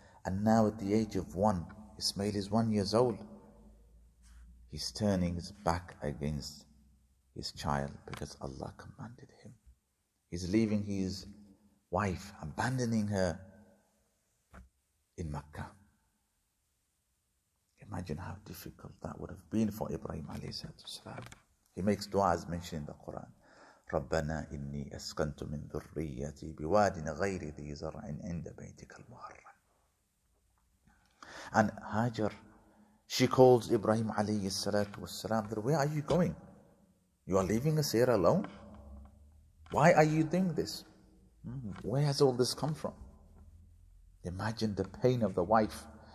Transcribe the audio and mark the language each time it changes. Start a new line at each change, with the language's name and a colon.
English: And now at the age of 1, Ismail is 1 year old. He's turning his back against his child because Allah commanded him. He's leaving his wife, abandoning her in Makkah. Imagine how difficult that would have been for Ibrahim alayhi salam. He makes dua as mentioned in the Quran.
Arabic: ربنا إني أسكنت من ذريتي بواد غير ذي زرع عند بيتك المحرم.
English: And Hajar, she calls Ibrahim alayhi salatu wasalam that, where are you going? You are leaving us here alone? Why are you doing this? Where has all this come from? Imagine the pain of the wife.